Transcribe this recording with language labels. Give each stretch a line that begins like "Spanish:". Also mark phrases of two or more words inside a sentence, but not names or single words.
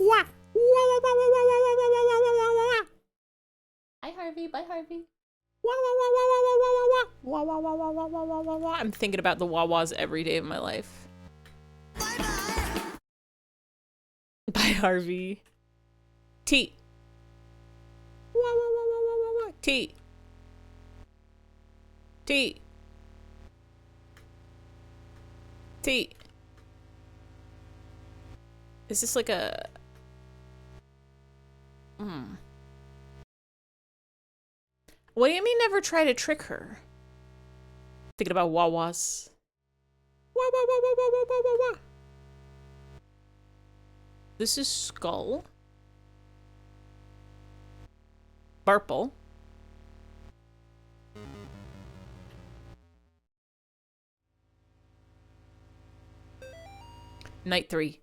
English: Wah wah wah wah wah wah wah wah wah wah wah wah. Hi Harvey, bye Harvey. Wah wah wah wah wah wah wah wah wah wah wah wah wah wah wah wah. I'm thinking about the wah-wahs every day of my life. Bye Harvey. T. Wah wah wah wah wah wah wah. T. T. T. Is this like a... What do you mean never try to trick her? Thinking about wah-wahs. Wah wah wah wah wah wah wah wah wah. This is Skull. Burple. Night 3.